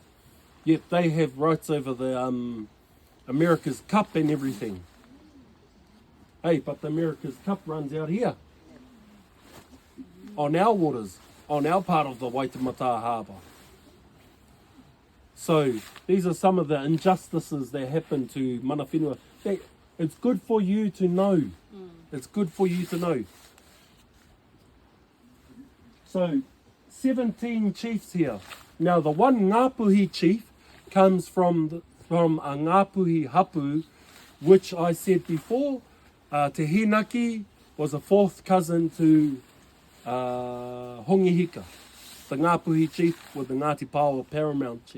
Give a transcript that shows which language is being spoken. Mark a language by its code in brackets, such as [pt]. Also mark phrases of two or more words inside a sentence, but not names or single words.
[en] Yet they have rights over the America's Cup and everything. Hey, but the America's Cup runs out here, on our waters, on our part of the Waitemata Harbour. So these are some of the injustices that happen to [mi] mana whenua. [en] It's good for you to know. It's good for you to know. So 17 chiefs here. Now the one Ngāpuhi chief comes from a Ngāpuhi hapu, which I said before, Te Hinaki was a fourth cousin to Hongihika, the Ngāpuhi chief with the Ngāti Pāwa paramount chief.